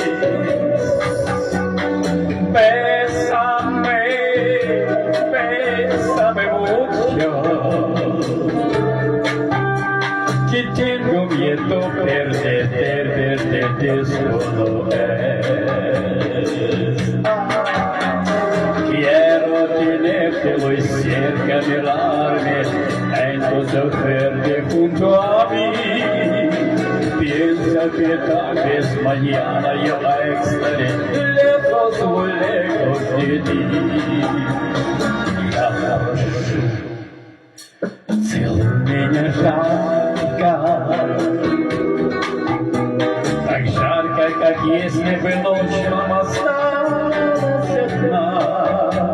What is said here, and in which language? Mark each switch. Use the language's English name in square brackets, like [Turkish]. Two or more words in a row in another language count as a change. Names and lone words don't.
[Spanish] Bésame, bésame mucho, que tengo miedo perderte solo Quiero tenerte muy cerca, mirarme en tus ojos verdes junto a mí. Piensa que tal vez mañana yo estaré lejos, muy lejos de ti. [Russian] Я прошу, целуй меня жарко, так жарко, как если бы ночь нам осталась одна.